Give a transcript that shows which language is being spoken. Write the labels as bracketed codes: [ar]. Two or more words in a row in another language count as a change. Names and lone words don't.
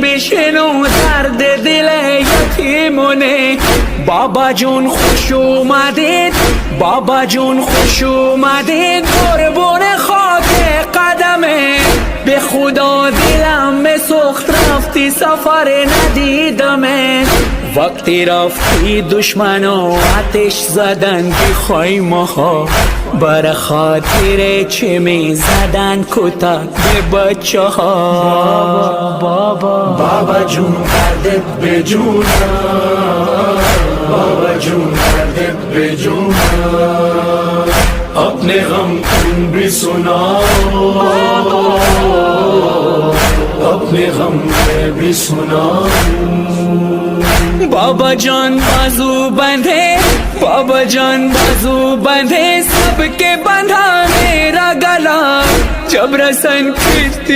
[fa] بشنو درد دل یتیمونه بابا جون خوش اومدید بابا جون خوش اومدید قربون خاک قدمه به خدا دلم به سخت رفتی سفر ندیدمه وقتی رفتی دشمنو آتش زدن بی خیمه ها بر خاطر چه می زدن کتک به بچه ها بابا جون کردت به جونم بابا جون کردت به جونم [ur] اپنے غم تم بھی سناؤ اپنے غم میں بھی سناؤں بابا جان بازو بندھے بابا جان بازو بندھے سب کے بندھا میرا گلا جب رسن کھینچتی